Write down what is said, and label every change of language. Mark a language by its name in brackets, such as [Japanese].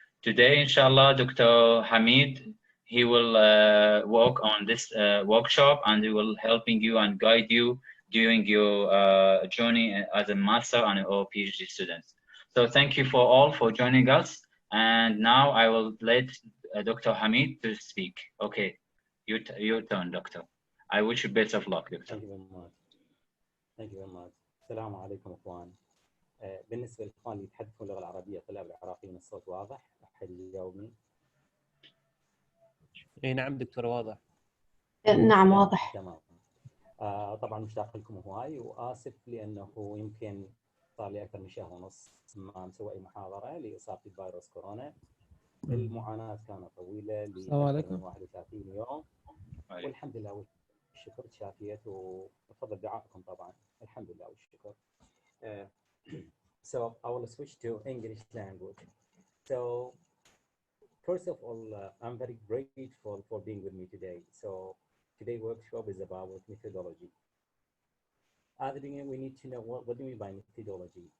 [English] Today, inshallah, Dr. Hamid, he will work on this workshop and he will helping you and guide you during your journey as a master and or PhD students. So thank you for all for joining us. And now I will let Dr. Hamid to speak. Okay, your turn, Doctor. I wish you best of luck, Doctor. Thank you very much. Thank you very much. [Arabic] السلام عليكم اخوان. بالنسبه للاخوان اللي يتحدثون اللغه العربيه طلاب العراقيين الصوت واضح؟ احد يجاوبني؟ اي نعم دكتور واضح. نعم واضح. تمام. طبعا مشتاق لكم هواي واسف لانه يمكن صار لي اكثر من شهر ونص ما مسوي اي محاضره لاصابتي بفيروس كورونا. المعاناه كانت طويله لاكثر من 31 يوم والحمد لله والشكر تشافيت وبفضل دعائكم طبعا الحمد لله والشكر. [English] So I will switch to English language. So first of all, I'm very grateful for being with me today. So today's workshop is about methodology. At the beginning, we need to know what do we mean by methodology.